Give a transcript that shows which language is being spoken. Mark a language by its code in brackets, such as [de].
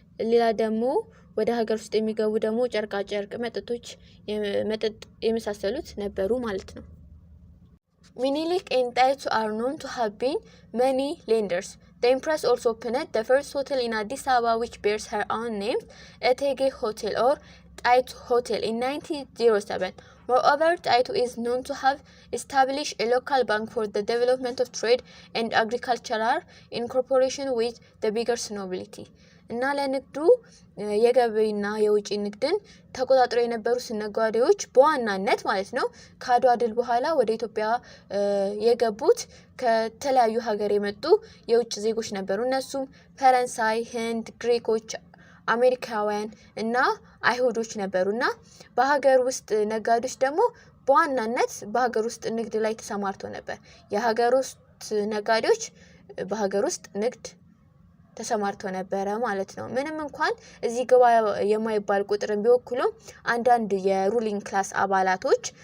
[am] ሌላ ደግሞ ወደ ሀገር ውስጥ የሚገቡ ደግሞ ጨርቃ ጨርቅ፣ መጠጥ የመሳሰሉት ነበሩ ማለት ነው። [en] Minilik and Taitu are known to have been many lenders. The Empress also opened the first hotel in Addis Ababa which bears her own name, Etege Hotel or Taitu Hotel, in 1907. Moreover, Taitu is known to have established a local bank for the development of trade and agriculture in cooperation with the bigger nobility. [am] እና ለንግዱ የገበያና የውጪ ንግድን ተቆጣጥረው የነበሩ ነጋዴዎች በዋናነት ማለት ነው ከአድዋ ድል በኋላ ወደ ኢትዮጵያ የገቡት ከተለያዩ ሀገር የመጡ የውጭ ዜጎች ነበሩ። እነሱም ፈረንሳይ፣ ህንድ፣ ግሪኮች፣ አሜሪካውያን እና አይሁዶች ነበሩና በሀገር ውስጥ ነጋዴዎች ደግሞ በዋናነት በሀገር ውስጥ ንግድ ላይ ተሰማርተው ነበር። የሀገር ውስጥ ነጋዴዎች በሀገር ውስጥ ንግድ ተሰማርቶ ነበረ ማለት ነው። ምንም እንኳን እዚህ ግባ የማይባል ቁጥርን ቢወክሉም አንዳንድ የሩሊንግ ክላስ አባላቶች